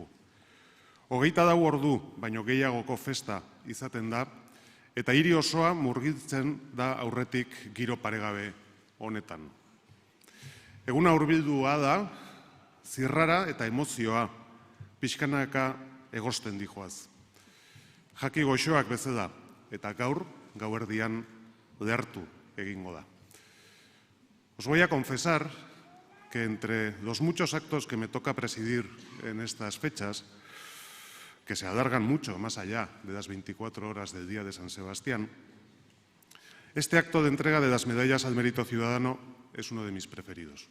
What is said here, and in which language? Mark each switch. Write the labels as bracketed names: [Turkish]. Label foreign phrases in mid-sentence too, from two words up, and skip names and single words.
[Basque] 24 ordu baino gehiagoko festa izaten da, eta hiri osoa murgiltzen da aurretik giro paregabe honetan. Eguna hurbildua da, zirrara eta emozioa pixkanaka egosten dijoaz. Jaki goxoak bezala, eta gaur, gauerdian lehartu egingo da. [Spanish] Os voy a confesar que entre los muchos actos que me toca presidir en estas fechas, que se alargan mucho más allá de las 24 horas del día de San Sebastián, este acto de entrega de las medallas al mérito ciudadano es uno de mis preferidos.